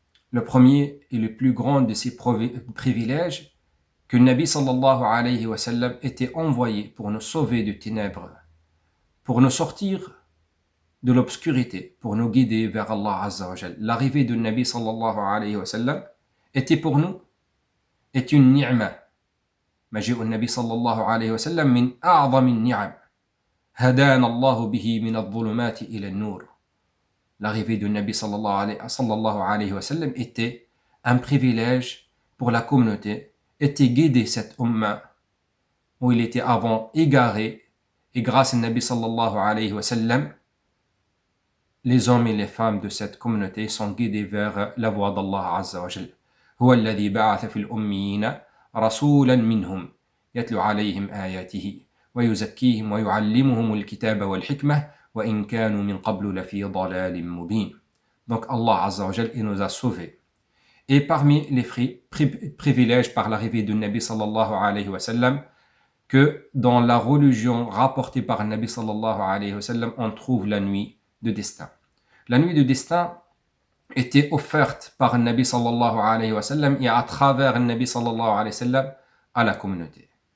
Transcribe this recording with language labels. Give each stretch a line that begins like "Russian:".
French: Le premier et le plus grand de ces privilèges, que le Nabi sallallahu alayhi wa sallam était envoyé pour nous sauver de ténèbres, pour nous sortir de l'obscurité, pour nous guider vers Allah Azza wa Jal. L'arrivée du Nabi sallallahu alayhi wa sallam était pour nous, est une ni'ma.
Arabic: مجيء النبي صلى الله عليه وسلم من أعظم النعم هدانا الله به من الظلمات إلى النور.
French: L'arrivée du Nabi sallallahu alayhi wa sallam était un privilège pour la communauté, était guidé cette umma où il était avant égaré, et grâce au Nabi sallallahu alayhi wa sallam, les hommes et les femmes de cette communauté sont guidés vers la voie d'Allah Azza wa Jal.
Arabic: هو الذي بعث في الأميين رسولا منهم يتلو عليهم آياته ويزكيهم ويعلمهم الكتاب والحكمة وإن كانوا من قبل لفي ضلال مبين.
French: Donc Allah Azza wa Jal, il nous a sauvés. Et parmi les privilèges par l'arrivée du Nabi sallallahu alayhi wa sallam, que dans la religion rapportée par le Nabi sallallahu alayhi wa sallam, on trouve la nuit de destin. La nuit de destin était offerte par le Nabi sallallahu alayhi wa sallam et à travers le Nabi sallallahu alayhi wa sallam à la communauté.